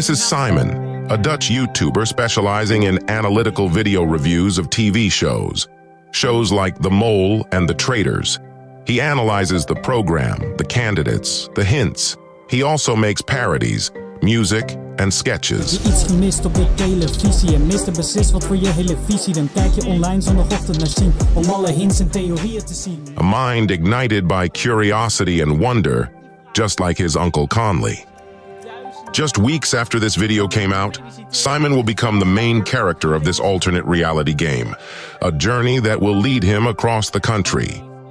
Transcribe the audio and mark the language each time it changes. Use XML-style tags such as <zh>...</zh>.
<en>This is Simon, a Dutch YouTuber specializing in analytical video reviews of TV shows. Shows like The Mole and The Traitors. He analyzes the program, the candidates, the hints. He also makes parodies, music, and sketches.</en> <nl>Iets gemist op de televisie en mist beslist wat voor je hele visie. Dan kijk je online zondagochtend naar Siem om alle hints en theorieën te zien.</nl> <en>A mind ignited by curiosity and wonder, just like his Uncle Conley. Just weeks after this video came out, Simon will become the main character of this alternate reality game, a journey that will lead him across the country.</en>